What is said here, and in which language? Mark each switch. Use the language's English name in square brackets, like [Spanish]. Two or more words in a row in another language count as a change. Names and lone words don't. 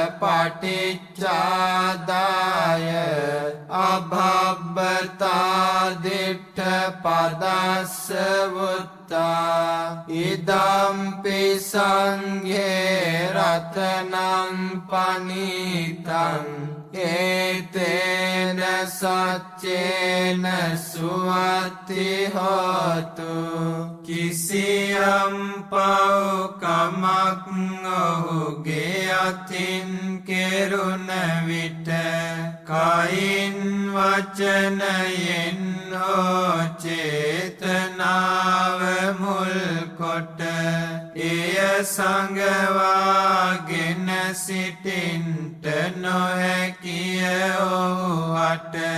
[Pali] පටිච්චාදාය අභබ්බතාදිට්ඨ පදස්ස වුත්තා ඉදම්පි සංඝේ රතනං පනිතං ඒතේන සච්චේන සුවති හෝතු කිසියම් [Sinhala] පව්කමක් ඔහුගේ අතින් කෙරුණ විට කයින් වචනයෙන් හෝ චේතනාව මුල් කොට එය සංගවාගෙන සිටින්ට නොහැකිය ඔහුට